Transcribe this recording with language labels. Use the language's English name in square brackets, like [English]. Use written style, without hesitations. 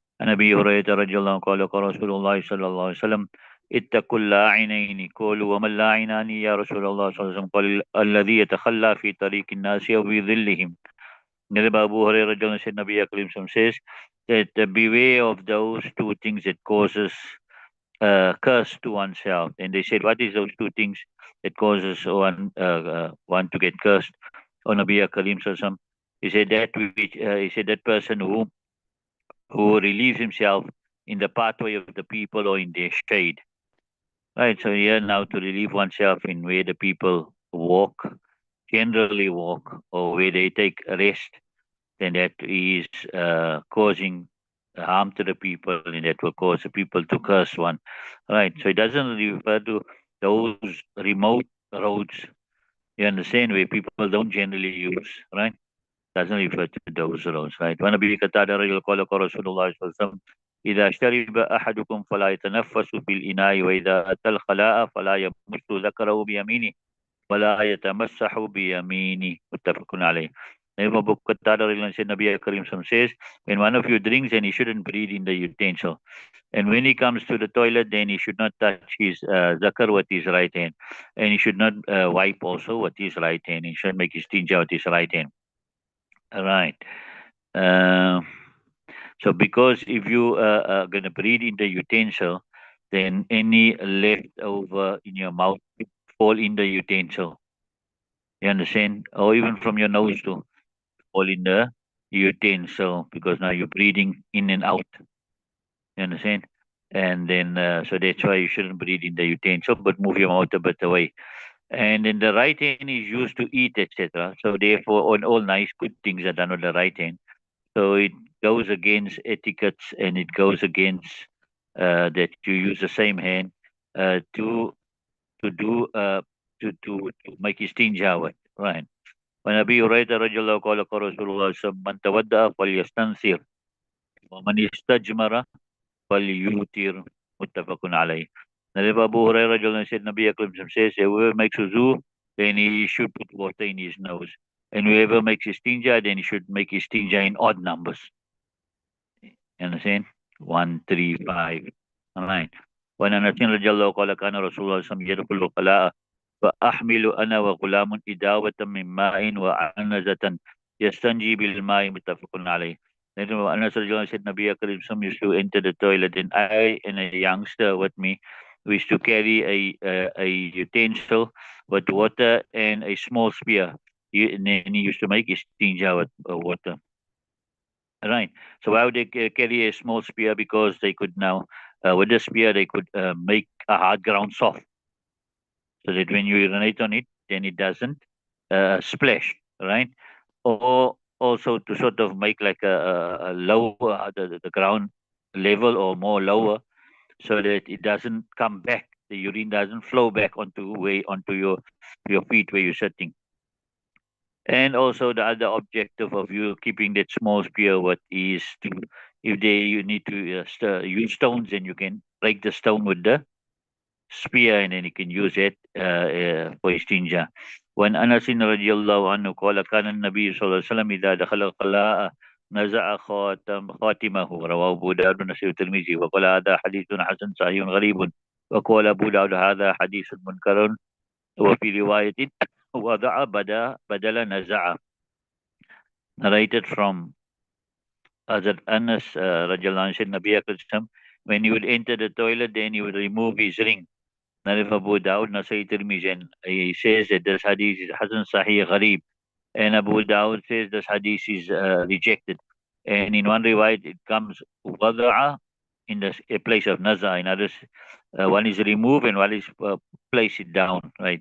[Arabic] عن أبي هريرة رضي الله عنه قال قال رسول الله صلى الله عليه وسلم اتقوا اللاعنين قالوا وما اللاعنان يا رسول الله صلى الله عليه وسلم قال الذي يتخلى في طريق الناس أو في ظلهم. [English] Abu Hurairah radiallahu anhu said, Nabi Karim says that beware of those two things that causes curse to oneself. And they said, what is those two things that causes one to get cursed? Or Nabi Karim Sallallahu he said he said that person who relieves himself in the pathway of the people or in their shade. Right, so here now to relieve oneself in where the people generally walk, or where they take rest, then that is causing harm to the people, and that will cause the people to curse one. Right, so it doesn't refer to those remote roads, you understand, where people don't generally use, right? Doesn't refer to those roads, right? [Arabic] وعن أبي قتادة رضي الله عنه قال رسول الله صلى الله عليه وسلم إذا شرب أحدكم فلا يتنفس في الإناء وإذا أتى الخلاء فلا يمس ذكره بيمينه ولا يتمسح بيمينه متفق عليه. [English] Abu Qatada said, Nabi Karim says, when one of you drinks, then he shouldn't breathe in the utensil. And when he comes to the toilet, then he should not touch his zakar with his right hand. And he should not wipe also with his right hand. He should make his tinja with his right hand. Right. Uh, so because if you are going to breathe in the utensil, then any leftover in your mouth fall in the utensil. You understand? Or even from your nose to fall in the utensil, because now you're breathing in and out. You understand? And then, so that's why you shouldn't breathe in the utensil, but move your mouth a bit away. And then the right hand is used to eat, etc. So therefore, on all nice good things are done with the right hand. So it goes against etiquettes, and it goes against that you use the same hand to do to make istinja with, right? [Arabic] ونبي هريرة رضي الله عنه قال رسول الله صلى الله عليه وسلم من تودع فليستنثر ومن استجمر فليوتر متفق عليه. [English] Now, Abu Hurairah radiallahu anhu said, Nabi Akram says, whoever makes wuzu, then he should put water in his nose. And whoever makes istinja, then he should make istinja in odd numbers. You understand? 1, 3, 5. All right. [Arabic] وعن أنس رضي الله قال كان رسول الله صلى الله عليه وسلم يدخل الخلاء فأحمل أنا وغلام إداوة من ماء وعنزة يستنجي بالماء متفق عليه. [English] Then Anas said Nabi Karim used to enter the toilet, and I and a youngster with me, we used to carry a utensil with water and a small spear. And then he used to make his tinja with water. Right. So why would they carry a small spear? Because they could now, with the spear, they could make a hard ground soft, so that when you urinate on it, then it doesn't splash, right? Or also to sort of make like a lower, the ground level or more lower, so that it doesn't come back, the urine doesn't flow back onto your feet where you're sitting. And also the other objective of you keeping that small spear, what is to, if you need to use stones, then you can break the stone with the spear, and then you can use it for istinja. When Anas [Arabic] radiallahu anhu قال كان النبي صلى الله عليه وسلم إذا دخل الخلاء نزع خاتمه رواه أبو داود والنسائي والترمذي وقال هذا حديث حسن صحيح غريب وقال أبو داود هذا حديث منكر وفي رواية وضع بدل نزع. [English] Narrated from Hazrat Anas radiallahu anhu said Nabi Akram, when he would enter the toilet, then he would remove his ring. Narif Abu Dawud, Nasai Tirmizi, and he says that this hadith is Hasan Sahih Gharib. And Abu Dawud says this hadith is rejected. And in one riwayat, it comes wada'a in the place of naza. In others, one is remove and one is place it down, right?